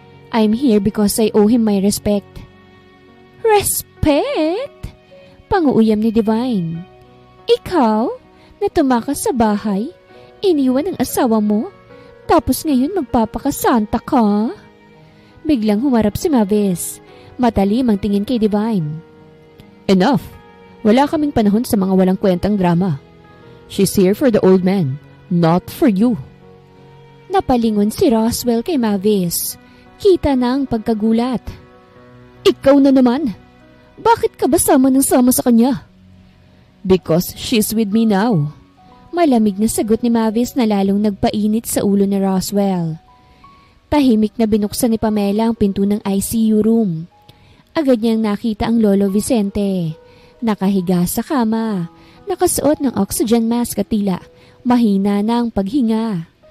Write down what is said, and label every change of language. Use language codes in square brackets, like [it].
[en] I'm here because I owe him my respect. [tl] Respect? Panguuyam ni Divine. Ikaw, na tumakas sa bahay, iniwan ang asawa mo, tapos ngayon magpapakasanta ka? Biglang humarap si Mavis. Matalim ang tingin kay Divine. [en] Enough! [tl] Wala kaming panahon sa mga walang kwentang drama. [en] She's here for the old man, not for you. [tl] Napalingon si Roswell kay Mavis. Kita na ang pagkagulat. Ikaw na naman! Bakit ka ba sama sa kanya? [en] Because she's with me now. [tl] Malamig na sagot ni Mavis na lalong nagpainit sa ulo ni Roswell. Tahimik na binuksan ni Pamela ang pinto ng ICU room. Agad niyang nakita ang Lolo Vicente. Nakahiga sa kama, nakasuot ng oxygen mask at tila mahina na ang paghinga.